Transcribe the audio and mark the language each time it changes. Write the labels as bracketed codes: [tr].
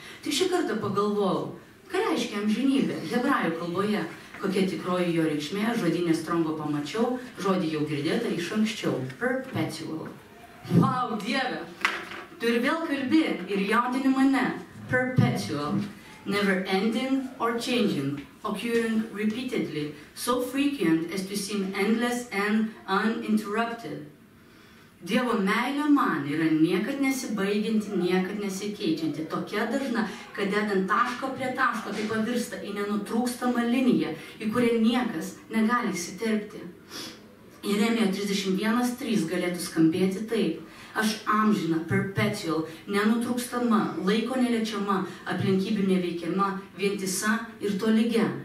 [lt] Tik šį kartą pagalvojau, ką reiškia amžinybė hebrajų kalboje. Kokia tikroji jo reikšmė, žodinė Strongo pamačiau, žodį jau girdėta iš anksčiau. Perpetual. Wow, Dieve, tu ir vėl kalbi ir jaudini mane. [en] Perpetual. Never ending or changing, occurring repeatedly, so frequent as to seem endless and uninterrupted. [lt] Dievo meilė man yra niekad nesibaigianti, niekad nesikeičianti, tokia dažna, kad dedant taško prie taško tai pavirsta į nenutrūkstamą liniją, į kurią niekas negali įsiterpti. Jeremijo 31:3 galėtų skambėti taip. Aš amžina, perpetual, nenutrūkstama, laiko neliečiama, aplinkybių neveikiama, vientisa ir tolygia.